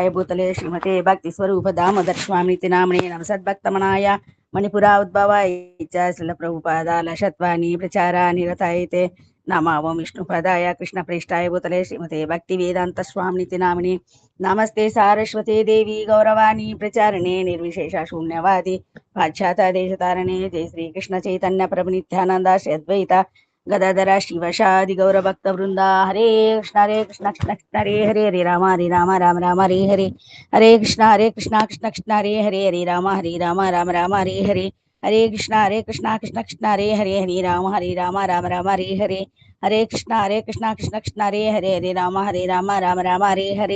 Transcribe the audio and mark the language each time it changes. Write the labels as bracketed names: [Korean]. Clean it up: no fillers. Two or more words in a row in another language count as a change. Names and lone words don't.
[Sanskrit] భూతలే శ్రీమతే భక్తి స్వరూప దామోదర స్వామితి నామిని నమసద్భక్తమనాయ మణిపురా ఉద్భవాయ శ్రీల ప్రభుపాదాల శత్వాని ప్రచారాని రతాయితే నమో విష్ణుపదాయ కృష్ణ ప్రేష్టాయ భూతలే శ్రీమతే భక్తి వేదాంత స్వామితి నామిని నమస్తే సారస్వతే దేవి గౌరవాణి ప్రచారణే నిర్విశేష శూన్యవాది పాశ్చాత దేశతారణే జై శ్రీకృష్ణ చైతన్య ప్రభు నిత్యానంద శ్రీ అద్వైత గదాధర శివశాది గౌర భక్త వృంద. హరే కృష్ణ కృష్ణ కృష్ణ హరే హరే హరే రామ రామ రామ హరే హరే. హరే కృష్ణ కృష్ణ కృష్ణ హరే హరే హరే రామ రామ రామ హరే హరే. హరే కృష్ణ కృష్ణ కృష్ణ హరే హరే హరే రామ రామ హరే హరే. హరే కృష్ణ కృష్ణ కృష్ణ హరే హరే హరే రామ రామ హరే హరే.